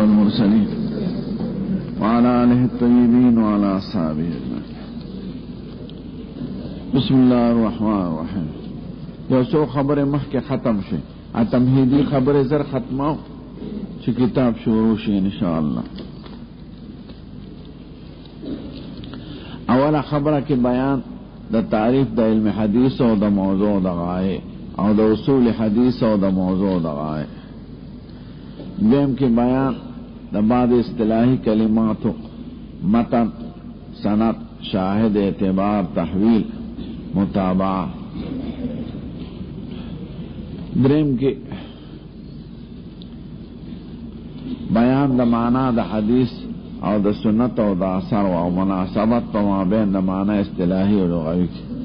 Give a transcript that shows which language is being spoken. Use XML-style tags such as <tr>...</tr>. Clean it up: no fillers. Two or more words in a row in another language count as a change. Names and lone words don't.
<ar>المرسلين وعلى آله الطيبين وعلى أصحابه أجمعين. بسم الله الرحمن الرحيم.</ar> <ps>یو څو خبره مخکې ختم شي، تمهیدی خبره زر ختمه چې کتاب شروع شي</ps> <ar>ان شاء الله.</ar> <ps>اوله خبره کې بیان د تعریف د علم حدیث او د موضوع د غایه او د اصول حدیث او د موضوع د غایه. دیم کې بیان د بعض اصطلاحی کلماتو متن، سند، شاهد، اعتبار، تحویل، متابعه. دریم کې بیان د معنا د حدیث او د سنت او د اثر او مناسبت په مابین د معنا اصطلاحي او لغوي کې.</ps>